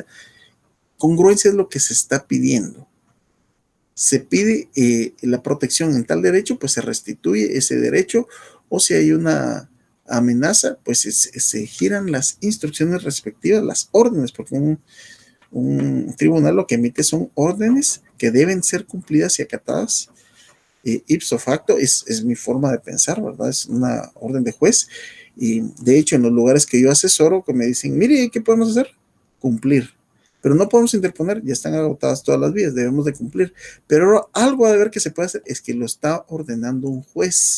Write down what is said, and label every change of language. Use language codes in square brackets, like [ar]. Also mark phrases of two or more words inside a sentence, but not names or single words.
[es] Congruencia es lo que se está pidiendo. Se pide la protección en tal derecho, pues se restituye ese derecho, o si hay una amenaza, pues se giran las instrucciones respectivas, las órdenes, porque un tribunal lo que emite son órdenes que deben ser cumplidas y acatadas [la] ipso facto. [es] Es mi forma de pensar, ¿verdad? Es una orden de juez. Y de hecho, en los lugares que yo asesoro, que me dicen, mire, ¿qué podemos hacer? Cumplir. Pero no podemos interponer, ya están agotadas todas las vías, debemos de cumplir. Pero algo a ver que se puede hacer es que lo está ordenando un juez.